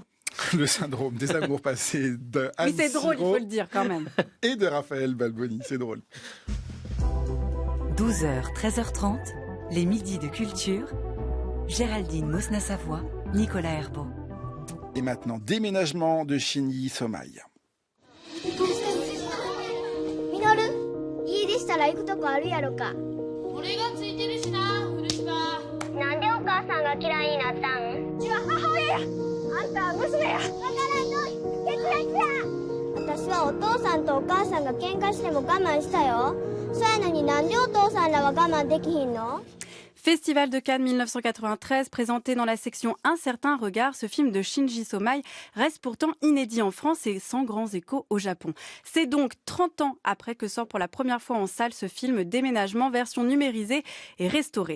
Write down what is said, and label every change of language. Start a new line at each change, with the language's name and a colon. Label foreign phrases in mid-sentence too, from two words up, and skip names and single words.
French: Le syndrome des amours passés de Anne Oui, c'est drôle, il Siro faut le dire quand même. et de Raphaël Balboni. C'est drôle. 12h, 13h30, les midis de culture. Géraldine Mosna-Savoie, Nicolas Herbeau. Et maintenant, déménagement de Shinji Somai.
Japanese: ミノル家出したら行くとこあるやろか俺がついてるしな古島。なんでお母さんが嫌いになったんうちは母親やあんたは娘やわからんの血液や私はお父さんとお母さんが喧嘩しても我慢したよそやのになんでお父さんらは我慢できひんの
French: Festival de Cannes 1993, présenté dans la section Un certain regard, ce film de Shinji Somai reste pourtant inédit en France et sans grands échos au Japon. C'est donc 30 ans après que sort pour la première fois en salle ce film Déménagement, version numérisée et restaurée.